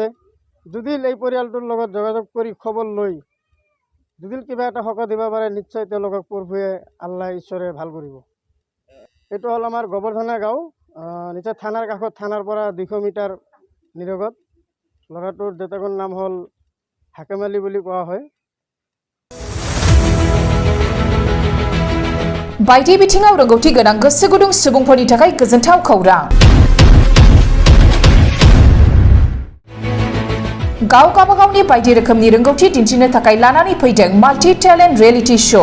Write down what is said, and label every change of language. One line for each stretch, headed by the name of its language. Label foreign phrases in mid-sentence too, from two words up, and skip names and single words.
Assamese: যদি এই পৰিয়ালটোৰ লগত যোগাযোগ কৰি খবৰ লৈ যদি কিবা এটা সকাহ দিব পাৰে নিশ্চয় তেওঁলোকক প্ৰভুৱে আল্লাহ ঈশ্বৰে ভাল কৰিব। এইটো হ'ল আমাৰ গোবৰ্ধনা গাঁও, নিশ্চয় থানাৰ কাষত, থানাৰ পৰা 200 মিটাৰ নিৰগত। ল'ৰাটোৰ দেউতাকৰ নাম হ'ল হাকিম আলী বুলি কোৱা হয়।
Bodo: बायदि बिथिङाव रोंगौथि गोनां गोसो गुदुं सुबुंफोरनि थाखाय गोजोनथाव खौरां। गाव गावबागावनि बायदि रोखोमनि रोंगौथि दिन्थिनो थाखाय लानानै फैदों
English: multi talent reality show.